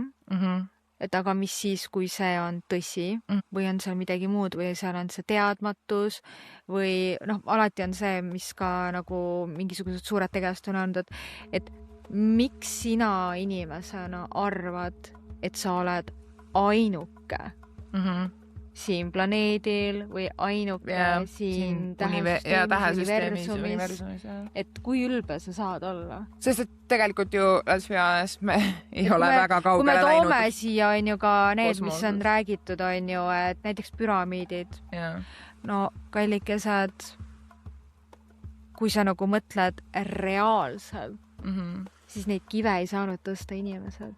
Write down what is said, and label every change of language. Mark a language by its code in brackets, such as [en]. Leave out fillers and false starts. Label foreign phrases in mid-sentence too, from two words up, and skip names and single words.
[et] Et aga mis siis, kui see on tõsi või on seal midagi muud või seal on see teadmatus või alati on see, mis ka nagu mingisugused suured tegelased on öelnud, et miks sina inimesena arvad, et sa oled ainuke siin planeedil või ainuke siin universumis, et kui ülbe sa saad olla. Sest et tegelikult ju, [en] let's be honest, [et] me ei ole väga kaugele läinud. Kui me toome siia on ju ka need, mis on räägitud, on ju, et näiteks püramiidid. No kallikesed, kui sa nagu mõtled reaalselt, siis neid kive ei saanud tõsta inimesed.